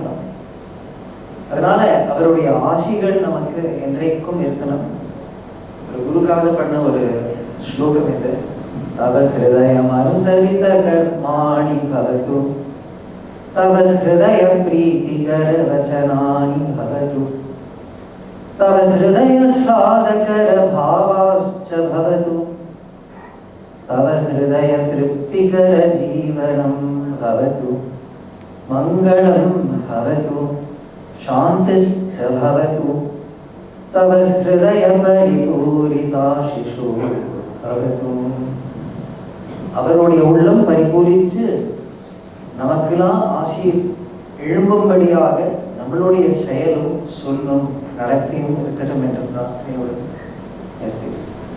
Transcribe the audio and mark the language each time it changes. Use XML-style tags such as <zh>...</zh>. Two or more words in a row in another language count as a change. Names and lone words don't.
<ta>அதனால அவருடைய ஆசிகள் நமக்கு என்றைக்கும் இருக்கணும். ஒரு குருக்காக பண்ண ஒரு ஸ்லோகம் இது.</ta> <sa>तव हृदयम् अनुसरित कर्माणि भवतु, तव हृदय प्रीतिकर वचनानि भवतु, तव हृदय ह्लादकर भावाश्च भवतु, तव हृदय तृप्तिकर जीवनं भवतु, मङ्गलं भवतु, शान्तिश्च भवतु, तव हृदय परिपूरिताशिषो भवतु.</sa> <ta>அவருடைய உள்ளம் பரிபூரித்து நமக்கெல்லாம் ஆசி எழும்பும்படியாக நம்மளுடைய செயலும் சொல்லும் நடத்தையும் இருக்கட்டும் என்ற பிரார்த்தனையோடு நிறுத்துகிறேன்.</ta>